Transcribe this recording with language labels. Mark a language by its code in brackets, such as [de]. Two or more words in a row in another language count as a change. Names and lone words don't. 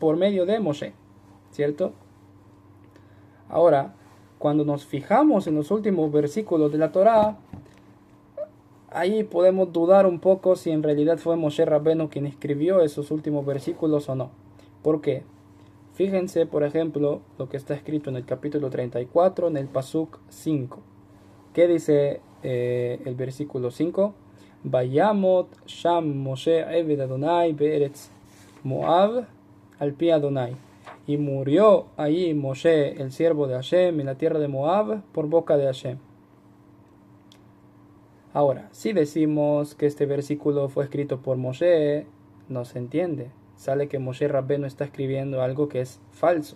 [es] Por medio de Moshe, ¿cierto? Ahora, cuando nos fijamos en los últimos versículos de la Torah, ahí podemos dudar un poco si en realidad fue Moshe Rabbenu quien escribió esos últimos versículos o no. ¿Por qué? Fíjense, por ejemplo, lo que está escrito en el capítulo 34, en el Pasuk 5. ¿Qué dice el versículo 5? [he] וימת שם משה עבד יהוה בארץ מואב על פי יהוה. [es] Y murió allí Moshe, el siervo de Hashem, en la tierra de Moab, por boca de Hashem. Ahora, si decimos que este versículo fue escrito por Moshe, no se entiende. Sale que Moshe Rabbenu está escribiendo algo que es falso.